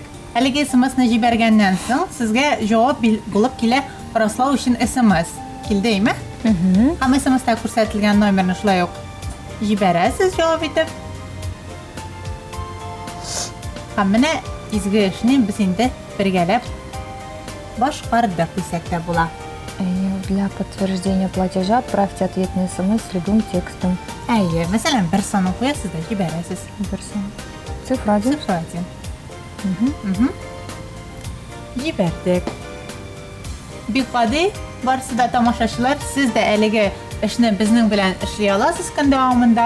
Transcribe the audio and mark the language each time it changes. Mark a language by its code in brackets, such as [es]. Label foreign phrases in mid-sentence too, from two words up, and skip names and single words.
[tt] Әлеге SMS-ны җибәргәннән соң сезгә җавап булып килә раслау өчен SMS. Килдеме? Һәм SMS-та күрсәтелгән номерны шулай ук җибәрәсез җавап итеп. Һәм менә изге эшне без инде бергәләп башкардык дисәк тә була. [ru] Для подтверждения платежа отправьте ответный смс с любым текстом. [tt] Әйе, мәсәлән, бер санын куясыз да җибәрәсез. [ru] Цифра 1. [tt] Цифра 1. Җибәрдек. Бик гади, барысы да тамашачылар, сез дә әлеге эшне безнең белән эшли аласыз көн дәвамында.